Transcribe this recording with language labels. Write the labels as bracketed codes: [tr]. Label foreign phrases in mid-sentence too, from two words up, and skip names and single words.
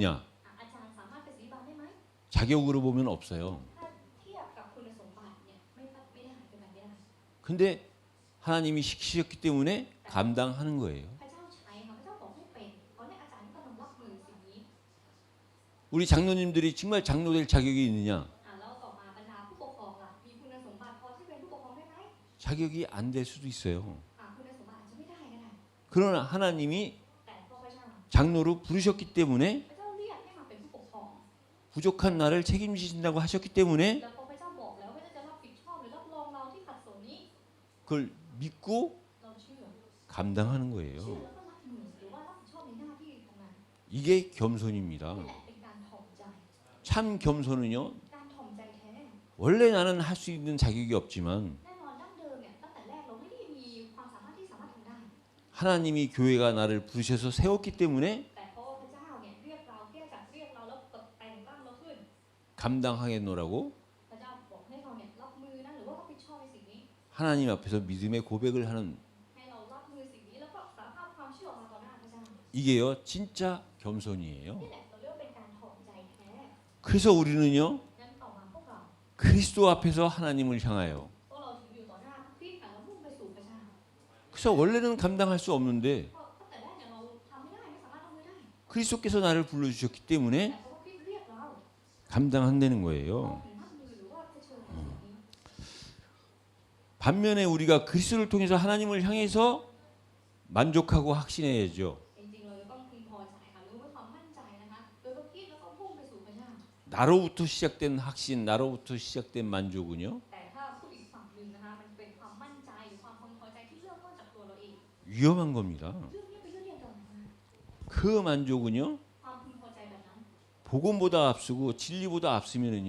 [th] อาจารย์สามารถเป็นศิษย์บาลได้ไหม [ko] 자격으로 보면 없어요. [th] ถ้าเทียบกับคุณสมบัติเนี่ยไม่ได้เป็นแบบนี้ได้ [ko] 근데 하나님이 시키셨기 때문에 감당하는 거예요. [th] พระเจ้าใช้ค่ะพระเจ้าบอกให้เป็นเพราะเนี่ยอาจารย์ก็ต้องรับมือสิ่งนี้ [ko] 우리 장로님들이 정말 장로될 자격이 있느냐? [th] แล้วต่อมาบรรดาผู้ปกครองล่ะมีคุณสมบัติพอที่เป็นผู้ปกครองได้ไหม [ko] 자격이 안 될 수도 있어요. [th] คุณสมบัติอาจจะไม่ได้ก็ได้ [ko] 그러나 하나님이 [th] แต่พอพระเจ้า [ko] 장로로 부르셨기 때문에 [th] พระเจ้าเรียกให้มาเป็นผู้ปกครอง [ko] 부족한 나를 책임지신다고 하셨기 때문에 [th] แล้วพอพระเจ้าบอกแล้วพระเจ้าจะรับผิดชอบหรือรับรองเราที่ขัดสนนี้ [ko] 그걸 믿고 [th] เราเชื่อ [ko] 감당하는 [th] เชื่อ [ko] 거예요. [th] แล้วก็รับมือหรือว่ารับผิดชอบในหน้าที่ตรงนั้น [ko] 이게 겸손입니다. [th] นี่แหละเป็นการถ่อมใจ [ko] 참 겸손은요, [th] การถ่อมใจแท้ [ko] 원래 나는 할 수 있는 자격이 없지만 [th] แน่นอนดั้งเดิมเนี่ยตั้งแต่แรกเราไม่ได้มีความสามารถที่สามารถทำได้ [ko] 하나님이 교회가 나를 부르셔서 세웠기 때문에 [th] แต่เพราะว่าพระเจ้าเนี่ยเรียกเราแค่จากเรียกเราแล้วแต่งตั้งเราขึ้น [ko] 감당하겠노라고 [th] พระเจ้าบอกให้เราเนี่ยรับมือนะหรือว่ารับผิดชอบในสิ่งนี้ [ko] 하나님 앞에서 믿음의 고백을 하는 [th] ให้เรารับมือสิ่งนี้แล้วก็สารภาพความเชื่อออกมาต่อหน้าพระเจ้า [ko] 이게요, 진짜 겸손이에요. [th] นี่แหละเราเรียกว่าเป็นการถ่อมใจแท้ [ko] 그래서 우리는요, [th] งั้นต่อมาพวกเรา [ko] 그리스도 앞에서 하나님을 향하여. [th] พวกเราถึงอยู่ต่อหน้าคริสต์ค่ะแล้วมุ่งไปสู่พระเจ้า [ko] 그래서 원래는 감당할 수 없는데 [th] เพราะตั้งแต่แรกเนี่ยเราทำไม่ได้ไม่สามารถทำไม่ได้ [ko] 그리스도께서 나를 불러주셨기 때문에 [th] แต่เพราะว่าคริสต์เรียกเรา [ko] 감당한다는 [th] เรา [ko] 거예요. [th] ถึงรับมือหรือว่าเผชิญกับสิ่งนี้ [ko] 반면에 우리가 그리스도를 통해서 하나님을 향해서 만족하고 확신해야죠. [th] จริงๆเราจะต้องพึงพอใจค่ะหรือว่าความมั่นใจนะคะโดยพระคริสต์แล้วก็พุ่งไปสู่พระเจ้า [ko] 나로부터 시작된 확신, 나로부터 시작된 만족은요, [th] แต่ถ้าพูดอีกฝั่งหนึ่งนะคะมันเป็นความมั่นใจหรือความพึงพอใจที่เริ่มต้นจากตัวเราเอง [ko] 위험한 겁니다. [th] เรื่องนี้เป็นเรื่องที่อันตรายมาก [ko] 그 만족은요, [th] ความพึงพอใจแบบนั้น [ko] 복음보다 앞서고 진리보다 앞서면은요,